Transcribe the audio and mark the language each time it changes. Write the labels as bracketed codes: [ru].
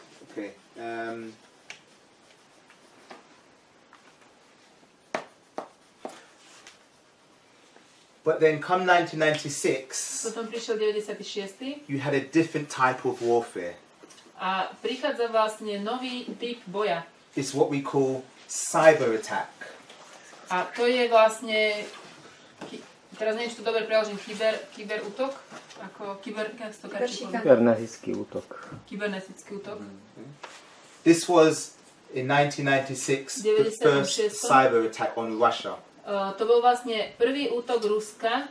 [en] Okay. But then come 1996, [sk] Potom prišiel 96. [en] you had a different type of warfare. [sk] A prichádza vlastne nový typ boja. [en] It's what we call cyber attack. [sk] A to je vlastne, teraz neviem, či to dobre preložím, kyberútok? Ako Kybernetický útok. Kybernetický útok. [en] This was, in 1996, the first cyber attack on Russia. [sk] To bol vlastne prvý útok Ruska.